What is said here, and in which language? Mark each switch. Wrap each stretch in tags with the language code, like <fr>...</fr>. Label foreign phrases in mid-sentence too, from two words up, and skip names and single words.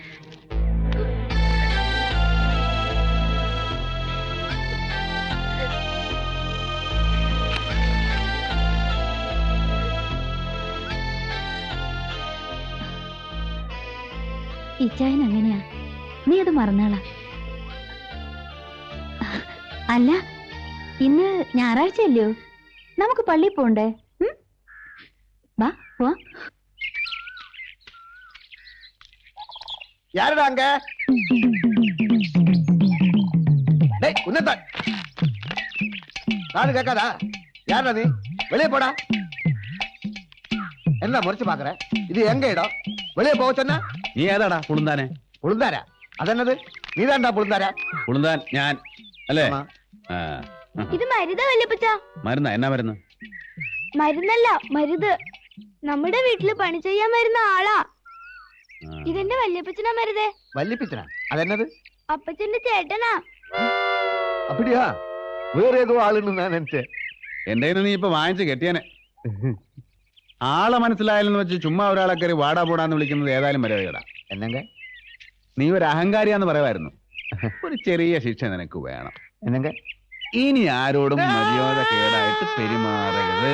<ml>ഇച്ചായൻ അങ്ങനെയാ, നീ അത് മറന്നാളാ. അല്ല, ഇന്ന് ഞായറാഴ്ചയല്ലയോ, നമുക്ക് പള്ളിയിൽ പോണ്ടേ? വാ പോ.</ml> <ta>யாருடா அங்க? டேய் உன்னதா நானு கேட்காதா? யாருடா நீ? வெளியே போடா. என்ன முறைச்சு பாக்குற? இது எங்க இடம்? வெளியே போக சொன்னா</ta> <ml>നീ ഏതാടാ പുളുന്താനെ?</ml> <ta>புழுந்தாரா? அதென்னது? நீதான்டா புழுந்தாரா?</ta> <ml>പുളുന്താൻ ഞാൻ അല്ലേ? ഇത് മരുതാ വല്യപ്പച്ച. മരുന്നാ? എന്നാ മരുന്ന്? മരുന്നല്ല, മരുത്. നമ്മുടെ വീട്ടില് പണി ചെയ്യാൻ വരുന്ന ആളാ. ഇതെന്റെ വല്യപ്പച്ചനാ മരുതേ.</ml> <ta>வள்ளிப்பிச்சனா? அதென்னது?</ta> <ml>അപ്പച്ചന്റെ ചേട്ടനാ.</ml> <ta>அப்படியா? வேற ஏதோ ஆளுன்னு நான் நினைச்சேன்.</ta> <ml>എന്റെ കയ്യിൽ നീ ഇപ്പൊ വാങ്ങിച്ച് കെട്ടിയാനെ. ആളെ മനസ്സിലായാലെന്ന് വെച്ച് ചുമ്മാ ഒരാളെ കയറി വാടാ പോടാന്ന് വിളിക്കുന്നത് ഏതായാലും വരവേടാ.</ml> <ta>என்னங்க?</ta> <ml>നീ ഒരു അഹങ്കാരിയാന്ന് പറയുമായിരുന്നു. ഒരു ചെറിയ ശിക്ഷ നിനക്ക് വേണം.</ml> <ta>என்னங்க?</ta> <ml>ഇനി ആരോടും മര്യാദ കേടായിട്ട് പെരുമാറരുത്.</ml>